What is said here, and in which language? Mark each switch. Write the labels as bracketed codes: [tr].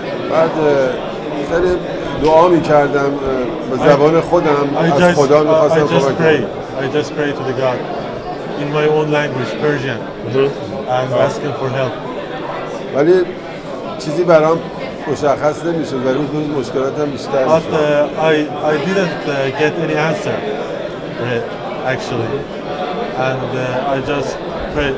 [fa] بعد خیلی دعا می‌کردم به زبان خودم از خدا می‌خواستم کمک کنم. [en] I just pray to the God in my own language, Persian, and ask him for help. [fa] ولی چیزی برام مشخص نمی‌شد و روز روز مشکلاتم بیشتر [en] But [fa] می‌شد. [en] I didn't get any answer actually, and I just prayed.